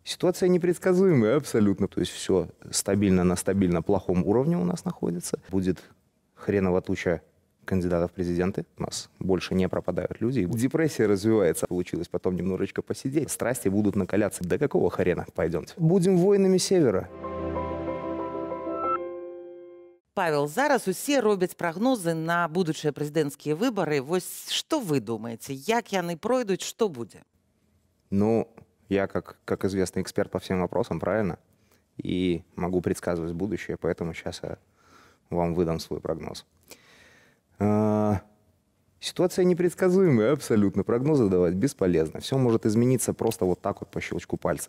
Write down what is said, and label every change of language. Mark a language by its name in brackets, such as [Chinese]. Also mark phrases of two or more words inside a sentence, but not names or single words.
[Russian] Ситуация непредсказуемая абсолютно. То есть все стабильно на стабильно плохом уровне у нас находится. Будет хреново туча кандидатов в президенты. У нас больше не пропадают люди. Депрессия развивается. Получилось потом немножечко посидеть. Страсти будут накаляться. До какого хрена? Пойдемте. Будем воинами Севера. [Belarusian] Павел, зараз усе робяць прагнозы на будучыя прэзідэнцкія выбары. Вось што вы думаеце, як яны пройдуць, што будзе? Ну, [Russian] я как известный эксперт по всем вопросам, правильно? И могу предсказывать будущее, поэтому сейчас я вам выдам свой прогноз. Ситуация непредсказуемая абсолютно. Прогнозы давать бесполезно. Все может измениться просто вот так вот по щелчку пальца.